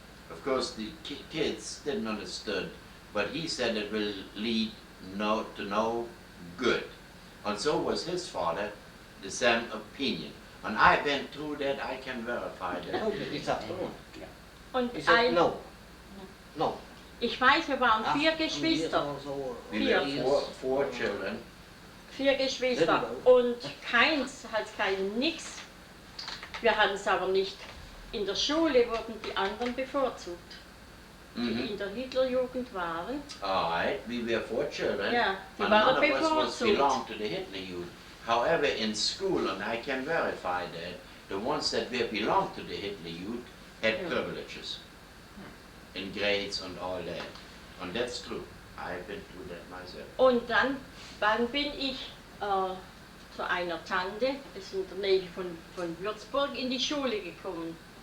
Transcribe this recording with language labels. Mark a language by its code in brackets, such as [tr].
[en] Of course, the kids didn't understand, but he said it will lead to no good. And so was his father, the same opinion. And I've been through that, I can verify that. [de] Und [en] No. [de] Ich weiß, wir waren 4 Geschwister. [en] Four children. [de] 4 Geschwister. Und keins hat nix. Wir hatten es aber nicht. In der Schule wurden die anderen bevorzugt, die in der Hitlerjugend waren. [en] Alright, we were 4 children, [de] die [en] and none of us [de] bevorzugt. [en] belonged to the Hitler Youth. However, in school, and I can verify that, the ones that were belonged to the Hitler Youth had privileges in grades and all that. And that's true. I've been through that myself. [de] Und dann bin ich zu einer Tante, das ist in der Nähe von Würzburg, in die Schule gekommen.